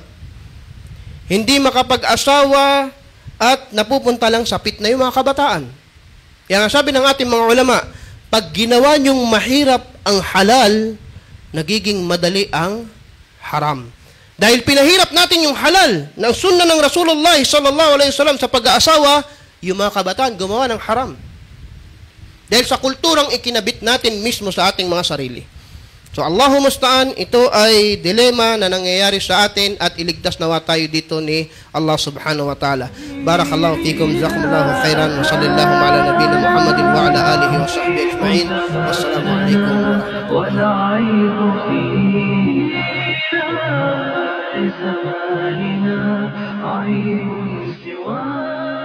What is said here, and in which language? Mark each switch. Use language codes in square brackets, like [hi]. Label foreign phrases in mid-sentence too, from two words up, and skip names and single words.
[tl] Hindi makapag-asawa at napupunta lang sa pitna yung mga kabataan. Kaya nga sabi ng ating mga ulama, pag ginawa niyong mahirap ang halal, nagiging madali ang haram. Dahil pinahirap natin yung halal ng sunna ng Rasulullah [ar] صلى الله عليه وسلم [tl] sa pag-aasawa, yung mga kabataan gumawa ng haram. Dahil sa kulturang ikinabit natin mismo sa ating mga sarili. [ar] So اللهم المستعان, [tl] ito ay dilema na nangyayari sa atin at iligtas nawa tayo dito ni Allah [ar] سبحانه وتعالى. بارك الله فيكم جزاكم الله خيرا وصلى الله على نبينا محمد وعلى آله وصحبه أجمعين. والسلام عليكم ورحمة الله وبركاته.